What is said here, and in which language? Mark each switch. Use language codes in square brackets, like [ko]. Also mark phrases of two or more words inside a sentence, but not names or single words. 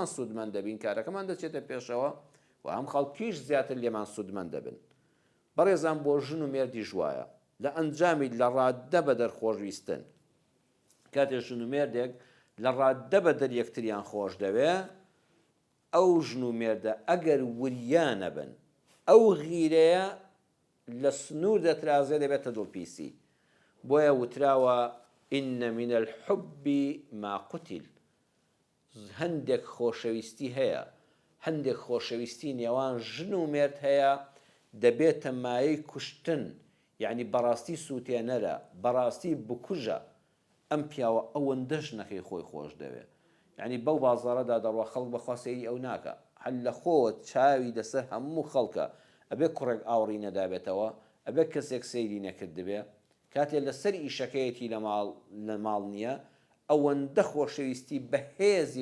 [ckb] سوودمەند دەبین کارەکەمان دەچێتە پێشەوە و هەم خەڵکیش زیاتر لێمان سوودمەند دەبن بەڕێزان بۆ ژن و مێردی ژوایە لە ئەنجامی لە ڕاددە بە دەرخۆشویستن کاتێک ژن و مێردێک لە ڕاددە بە دەر یەکتریان خۆش دەوێ ئەو ژن و مێردە ئەگەر وریانە بن ئەو غیرەیە لە سنوور دەترازێ دەبێتە دڵپیسی بۆیە وتراوە [ar] ئین من الحب ما قتل [ckb] هەندێک خۆشەویستی هەیە هەندێک خۆشەویستی نێوان ژن و مێرد هەیە دەبێتە مایەی کوشتن یعنی بەڕاستی سووتێنەرە بەڕاستی بکوژە ئەم پیاوە ئەوەندەش نەکەی خۆی خۆش دەوێت یعنی بەو بازاڕەدا دەڕوا خەڵک بەخوا سەیری ئەو ناکە هەل لە خۆت چاوی دەسەر هەموو خەڵکە ئەبێ کوڕێک ئاوڕی نەدابێتەوە ئەبێ کەسێک سەیری نەکرد دەبێ کاتێک لەسەر ئیشەکەیەتی لە ماڵ نییە ئەوەندە خۆشەویستی بەهێزی